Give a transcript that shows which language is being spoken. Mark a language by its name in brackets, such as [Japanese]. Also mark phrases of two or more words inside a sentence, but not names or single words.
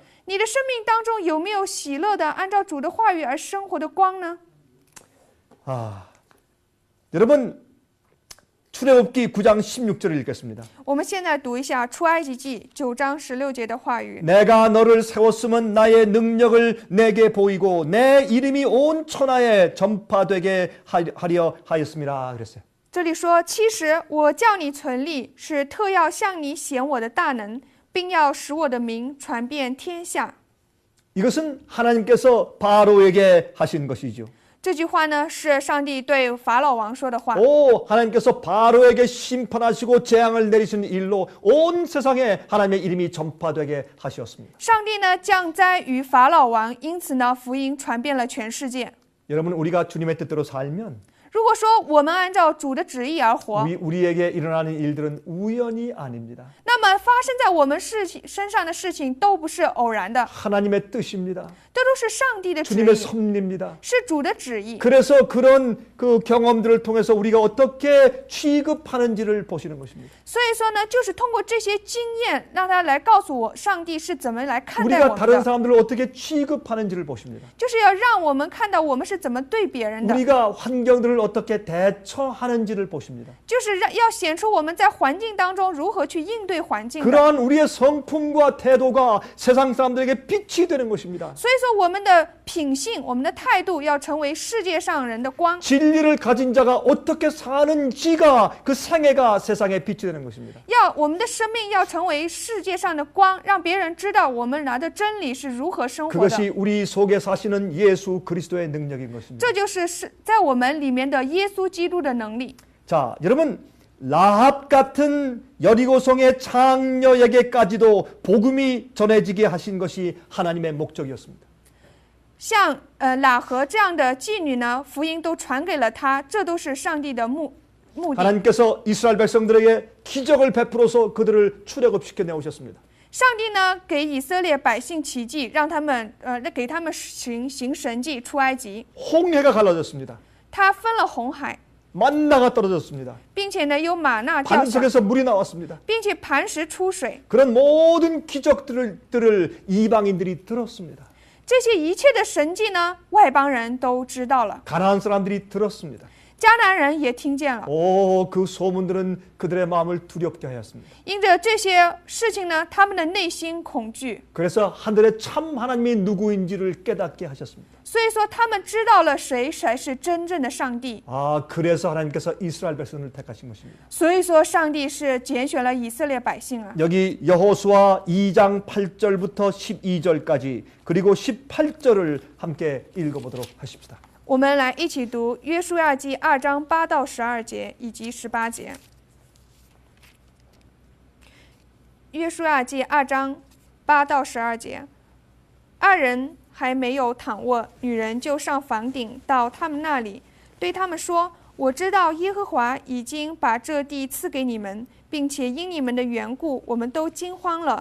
[Chinese] 你的生命当中有没有喜乐的按照主的话语而生活的光呢？ [Korean] 여러분 출애굽기 9장 16절을 읽겠습니다. [Chinese] 我们现在读一下出埃及记9章16节的话语。 [Korean] 내가 너를 세웠으면 나의 능력을 내게 보이고 내 이름이 온 천하에 전파되게 하려 하였음이라 그랬어요. [Chinese] 这里说，其实我叫你存立，是特要向你显我的大能，并要使我的名传遍天下。 [Korean] 이것은 하나님께서 바로에게 하신 것이죠. [Chinese] 这句话呢，是上帝对法老王说的话。 [Korean] 하나님께서 바로에게 심판하시고 재앙을 내리시는 일로 온 세상에 하나님의 이름이 전파되게 하셨습니다. [Chinese] 上帝呢降灾于法老王，因此呢福音传遍了全世界。 [Korean] 여러분 우리가 주님의 뜻대로 살면 [Chinese] 如果说我们按照主的旨意而活， [Korean] 우리에게 일어나는 일들은 우연이 아닙니다. [Chinese] 那么发生在我们身上的事情都不是偶然的， [Korean] 하나님의 뜻입니다. [Chinese] 这都是上帝的旨 [Korean] 주님의 [Chinese] 意， [Korean] 섭리입니다. [Chinese] 是主的旨意。 [Korean] 그래서 그런 그 경험들을 통해서 우리가 어떻게 취급하는지를 보시는 것입니다. [Chinese] 所以说呢，就是通过这些经验，让他来告诉我，上帝是怎么来看待 [Korean] 우리가 [Chinese] 我们 [Korean] 다른 [Chinese] 的， [Korean] 사람들을 어떻게 취급하는지를 보십니다. [Chinese] 就是要让我们看到我们是怎么对别人的， [Korean] 우리가 환경들을 어떻게 대처하는지를 보십니다. [Chinese] 就是要显出我们在环境当中如何去应对环境的。 [Korean] 그러한 우리의 성품과 태도가 세상 사람들에게 빛이 되는 것입니다. [Chinese] 所以说，我们的品性、我们的态度要成为世界上人的光。 [Korean] 진리를 가진 자가 어떻게 사는지가 그 생애가 세상에 빛이 되는 것입니다. [Chinese] 我们的生命要成为世界上的光，让别人知道我们拿的真理是如何生活的。 [Korean] 그것이 우리 속에 사시는 예수 그리스도의 능력인 것입니다. [Chinese] 这就是在我们里面的耶稣基督的能力。 [Korean] 자, 여러분 라합 같은 여리고성의 장녀에게까지도 복음이 전해지게 하신 것이 하나님의 목적이었습니다. [Chinese] 像喇合这样的妓女呢，福音都传给了她，这都是上帝的目的。 [Korean] 하나님께서 이스라엘 백성들에게 기적을 베풀어서 그들을 출애굽시켜 내오셨습니다. [Chinese] 上帝呢给以色列百姓奇迹，让他们给他们行神迹出埃及。 [Korean] 홍해가 갈라졌습니다. [Chinese] 他分了红海， [Korean] 만나가 떨어졌습니다. [Chinese] 并且呢有玛纳掉下， [Korean] 반석에서 물이 나왔습니다. [Chinese] 并且磐石出水。 [Korean] 그런 모든 기적들을 이방인들이 들었습니다. [Chinese] 这些一切的神迹呢，外邦人都知道了， [Korean] 가나안 사람들이 들었습니다. [Chinese] 迦南人也听见了。 [Korean] 그 소문들은 그들의 마음을 두렵게 하였습니다. [Chinese] 因着这些事情呢，他们的内心恐惧， [Korean] 그래서 하늘의 참 하나님이 누구인지를 깨닫게 하셨습니다. [Chinese] 所以说他们知道了谁才是真正的上帝。 [Korean] 그래서 하나님께서 이스라엘 백성을 택하신 것입니다. [Chinese] 所以说上帝是拣选了以色列百姓啊。 [Korean] 여기 여호수아 2장 8절부터 12절까지 그리고 18절을 함께 읽어보도록 하십시다. [Chinese] 我们来一起读约书亚记2章8到12节以及18节。约书亚记2章8到12节，二人还没有躺卧，女人就上房顶到他们那里，对他们说：“我知道耶和华已经把这地赐给你们，并且因你们的缘故，我们都惊慌了。